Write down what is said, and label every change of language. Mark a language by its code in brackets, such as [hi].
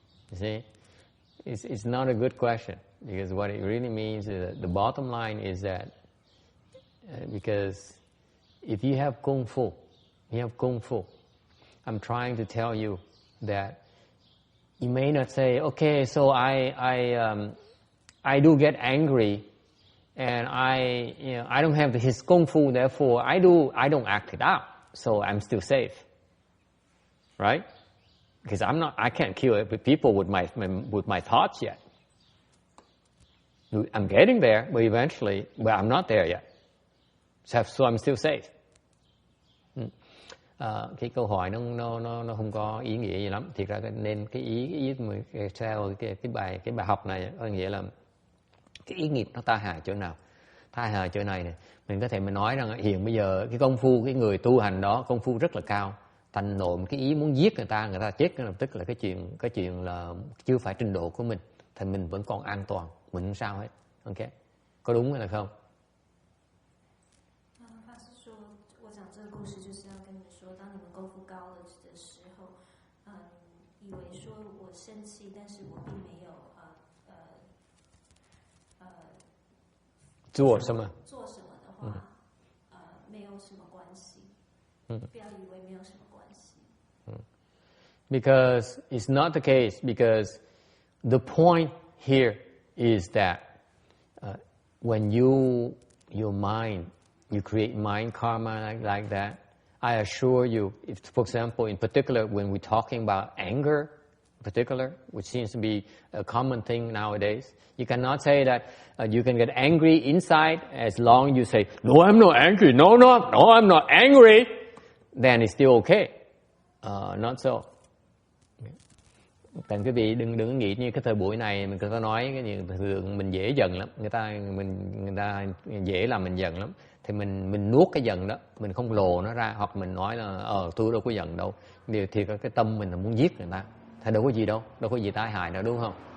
[en] You see, it's not a good question, because what it really means is that the bottom line is that because if you have kung fu, I'm trying to tell you that you may not say, okay, so I do get angry, and I don't have his kung fu, therefore I don't act it out, so I'm still safe, right? Because I can't kill people with my thoughts yet. I'm getting there, but I'm not there yet. So I'm still safe. [vi] Cái câu hỏi nó không có ý nghĩa gì lắm. Thiệt ra nên cái ý theo cái bài học này có nghĩa là cái ý nghiệp nó tai hại chỗ nào? Tai hại chỗ này mình có thể nói rằng hiện bây giờ cái công phu, cái người tu hành đó công phu rất là cao, thành nổi cái ý muốn giết người ta chết ngay lập tức, là cái chuyện là chưa phải trình độ của mình, thì mình vẫn còn an toàn, mình không sao hết. Ok, có đúng hay là không? [zh] 法师说，我讲这个故事就是要跟你们说，当你们功夫高了的时候，以为说我生气，但是我并没有做什么的话，没有什么关系。不要以为没有什么关系。 [en] Because it's not the case. Because the point here is that when your mind, you create mind karma like that, I assure you, if, for example, in particular, when we're talking about anger, in particular, which seems to be a common thing nowadays, you cannot say that you can get angry inside as long as you say, no, I'm not angry, no, I'm not angry, then it's still okay. Not so. [vi] Thành quý vị đừng nghĩ như cái thời buổi này mình có nói cái gì thường mình dễ giận lắm, người ta dễ làm mình giận lắm, thì mình nuốt cái giận đó, mình không lồ nó ra, hoặc mình nói là tôi đâu có giận đâu, điều thì cái tâm mình là muốn giết người ta, thì đâu có gì đâu có gì tai hại đâu, đúng không?